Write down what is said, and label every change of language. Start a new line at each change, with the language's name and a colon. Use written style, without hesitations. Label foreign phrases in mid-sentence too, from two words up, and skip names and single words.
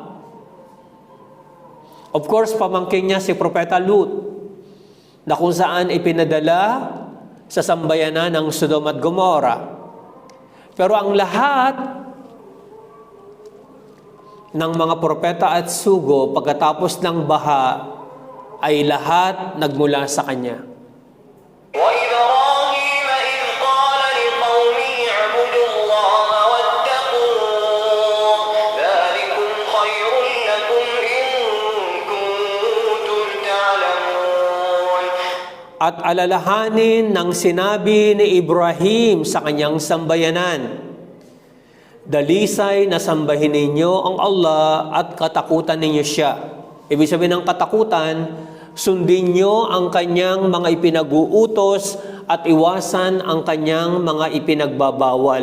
English: Of course,
Filipino: pamangkin niya si Propeta Lut, na kung saan ipinadala sa sambayanan ng Sodom at Gomorrah. Pero ang lahat ng mga propeta at sugo pagkatapos ng baha ay lahat nagmula sa Kanya.
Arabic: وإبراهيم إذ قال لقومه اعبدوا الله واتقوه ذلكم خير لكم إن كنتم تعلمون.
Filipino: At alalahanin ng sinabi ni Ibrahim sa kanyang sambayanan, dalisay na sambahin ninyo ang Allah at katakutan ninyo siya. Ibig sabihin ng katakutan, sundin nyo ang kanyang mga ipinag-uutos at iwasan ang kanyang mga ipinagbabawal.